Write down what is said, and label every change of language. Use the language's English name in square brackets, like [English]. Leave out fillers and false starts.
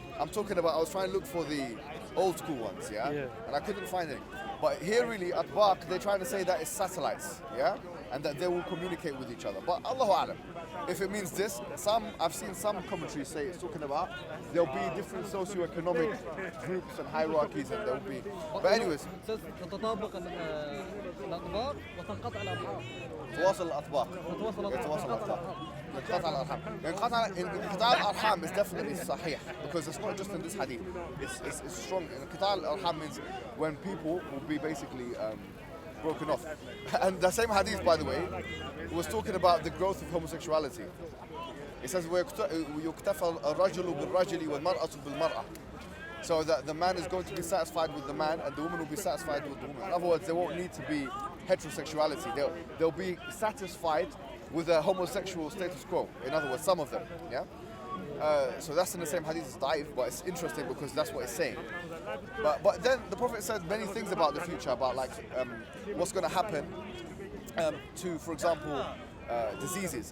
[English] I'm talking about, I was trying to look for the old school ones, yeah? And I couldn't find any. But here really, at Baq, they're trying to say that it's satellites, yeah? And that they will communicate with each other. But Allahu Alam. if it means this, I've seen some commentaries say it's talking about there'll be different socio-economic groups and hierarchies, and there'll be. But anyways, It says [Arabic] تتطابق الأطباق وتنقطع الأرحام. تواصل الأطباق. تتواصل الأطباق. يتواصل الأطباق. انقطاع الأرحام. انقطاع الأرحام [English] is definitely sahih because it's not just in this hadith. It's strong. [Arabic] انقطاع الأرحام [English] means when people will be basically broken off. And the same hadith, by the way, was talking about the growth of homosexuality. It says [Arabic] ويكتفى الرجل بالرجل والمرأة بالمرأة. [English] So that the man is going to be satisfied with the man and the woman will be satisfied with the woman. In other words, there won't need to be heterosexuality. They'll be satisfied with a homosexual status quo. In other words, some of them. Yeah. So that's in the same hadith as Da'if, but it's interesting because that's what it's saying. But then the Prophet said many things about the future, about like what's going to happen to, for example, diseases.